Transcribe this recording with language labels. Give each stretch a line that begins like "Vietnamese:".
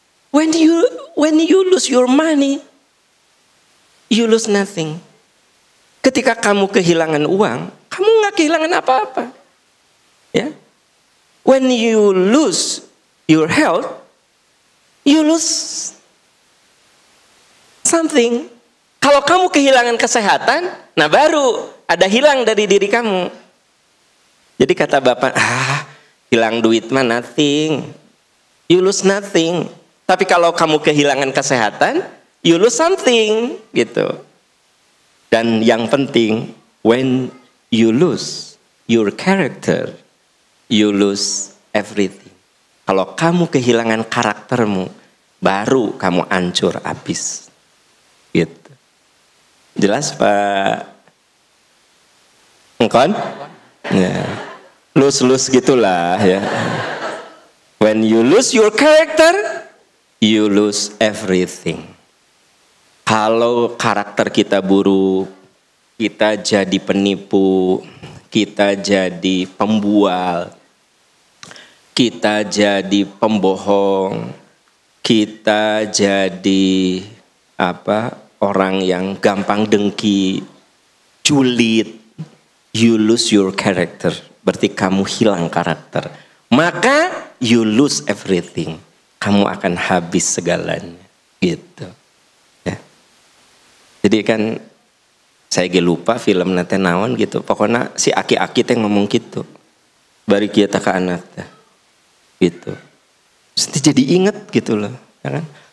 English: When you lose your money, you lose nothing.
Indonesian: Ketika kamu kehilangan uang, kamu nggak kehilangan apa-apa. Ya.
English: When you lose your health, you lose something.
Indonesian: Kalau kamu kehilangan kesehatan, nah baru ada hilang dari diri kamu. Jadi kata bapak, hilang duit mah
English: nothing. You lose nothing.
Indonesian: Tapi kalau kamu kehilangan kesehatan,
English: you lose something
Indonesian: gitu. Dan yang penting,
English: when you lose your character, you lose everything.
Indonesian: Kalau kamu kehilangan karaktermu, baru kamu hancur habis. Gitu. Jelas Pak? Engkon? Ya. Lose gitulah ya.
English: When you lose your character, you lose everything.
Indonesian: Kalau karakter kita buruk, kita jadi penipu, kita jadi pembual, kita jadi pembohong, kita jadi orang yang gampang dengki, julid,
English: you lose your character.
Indonesian: Berarti kamu hilang karakter. Maka
English: you lose everything.
Indonesian: Kamu akan habis segalanya. Gitu. Ya. Jadi kan saya lupa film nanti
Sundanese: naon
Indonesian: gitu.
Sundanese: Pokoknya si aki-aki teh ngomong gitu. Bari kita ke anak teh. Gitu.
Indonesian: Terus jadi inget gitu loh. Ya kan?